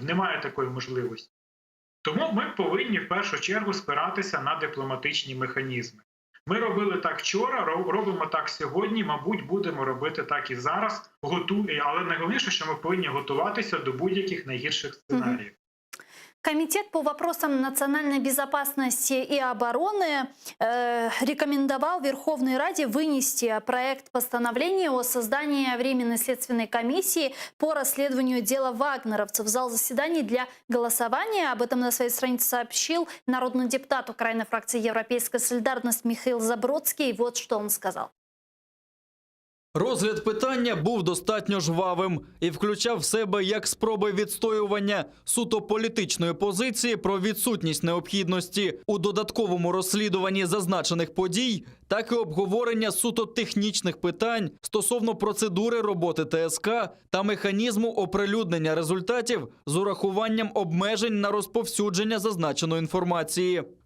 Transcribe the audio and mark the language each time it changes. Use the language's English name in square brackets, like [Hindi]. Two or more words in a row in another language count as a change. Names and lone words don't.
[Ukrainian] Немає такої можливості. Тому ми повинні в першу чергу спиратися на дипломатичні механізми. Ми робили так вчора, робимо так сьогодні, мабуть, будемо робити так і зараз. Але найголовніше, що ми повинні готуватися до будь-яких найгірших сценаріїв. [Russian] Комитет по вопросам национальной безопасности и обороны рекомендовал Верховной Раде вынести проект постановления о создании Временной следственной комиссии по расследованию дела вагнеровцев в зал заседаний для голосования. Об этом на своей странице сообщил народный депутат Украины фракции «Европейская солидарность» Михаил Забродский. Вот что он сказал. [Ukrainian] Розгляд питання був достатньо жвавим і включав в себе як спроби відстоювання суто політичної позиції про відсутність необхідності у додатковому розслідуванні зазначених подій, так і обговорення суто технічних питань стосовно процедури роботи ТСК та механізму оприлюднення результатів з урахуванням обмежень на розповсюдження зазначеної інформації.